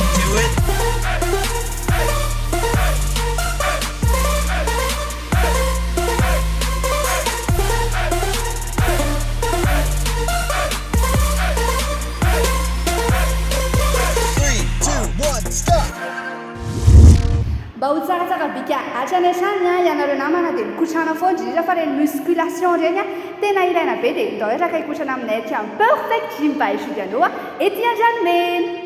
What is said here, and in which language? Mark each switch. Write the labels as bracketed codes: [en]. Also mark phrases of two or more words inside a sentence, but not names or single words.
[en] it. 3, 2, 1, stop. [mg] Mba ho tsaratsara bika hatrany hatrany ianareo namana dia mikotrana foana indrindra fa reny musculation reny tena ilaina be dia ndao raka hikotrana aminay aty amin'ny perfect gym by Judiano ety Andranomena.